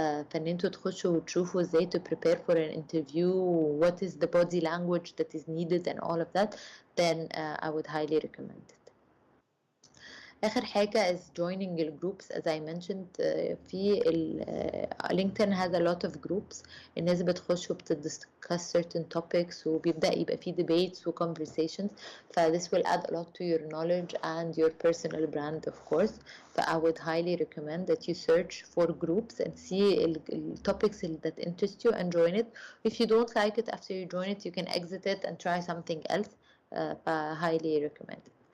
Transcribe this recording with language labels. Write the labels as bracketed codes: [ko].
[ar] فان انتوا تخشوا وتشوفوا ازاي [en] to prepare for an interview, what is the body language that is needed and all of that, then I would highly recommend it. [ar] آخر حاجة [en] is joining the groups. As I mentioned, [ar] في [en] LinkedIn has a lot of groups. [ar] الناس بتخش وبتدiscuss certain topics وبيبدأ يبقى في debates و conversations. [en] This will add a lot to your knowledge and your personal brand, of course. I would highly recommend that you search for groups and see topics that interest you and join it. If you don't like it after you join it, you can exit it and try something else. Highly recommend it.